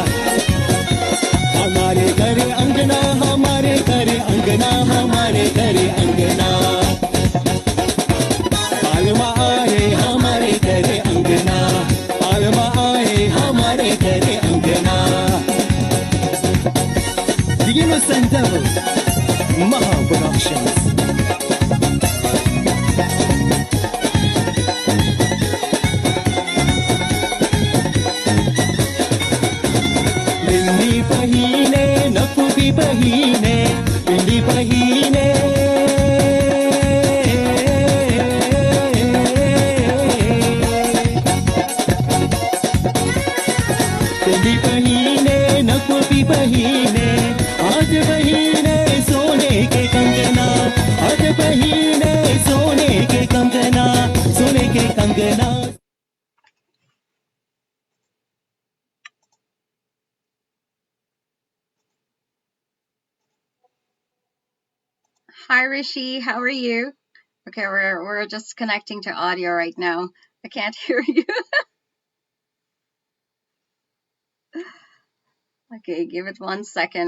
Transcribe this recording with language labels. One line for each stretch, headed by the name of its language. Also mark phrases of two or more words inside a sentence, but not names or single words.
Bhojpuri: हमारे करे अंगना हमारे करे अंगना हमारे करे अंगना पालमा आहे हमारे करे अंगना पालमा आहे हमारे करे अंगना The Innocent Devil Maha Productions बिंदी पहिने नकुबी पहिने बिंदी पहिने बिंदी पहिने नकुबी पहिने आज बहीने सोने के कंगना आज बहीने सोने के कंगना सोने के कंगना
English: Hi Rishi, how are you? Okay, we're just connecting to audio right now. I can't hear you. Okay, give it 1 second.